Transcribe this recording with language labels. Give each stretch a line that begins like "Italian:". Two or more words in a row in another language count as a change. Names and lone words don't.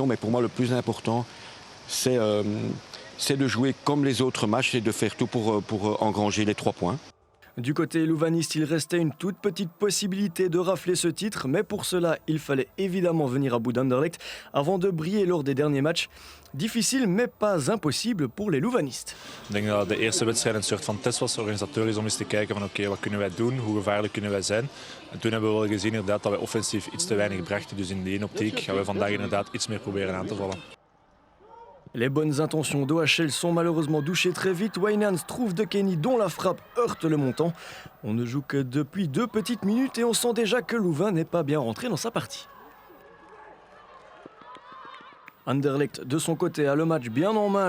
French: Mais pour moi, le plus important, c'est de jouer comme les autres matchs et de faire tout pour engranger les 3 points. Du côté louvaniste, il restait une toute petite possibilité de rafler ce titre, mais pour cela, il fallait évidemment venir à bout d'Anderlecht avant de briller lors des derniers matchs. Difficile, mais pas impossible pour les louvanistes.
Dutch: Ik denk dat de eerste wedstrijd een soort van test was organisatorisch om eens te kijken van oké, wat kunnen wij doen, hoe gevaarlijk kunnen wij zijn. En toen hebben we wel gezien inderdaad dat wij offensief iets te weinig brachten, dus in die optiek gaan we vandaag inderdaad iets meer proberen aan te vallen.
French: Les bonnes intentions d'OHL sont malheureusement douchées très vite. Wijnands trouve De Kenny dont la frappe heurte le montant. On ne joue que depuis 2 petites minutes et on sent déjà que Louvain n'est pas bien rentré dans sa partie. Anderlecht, de son côté, a le match bien en main.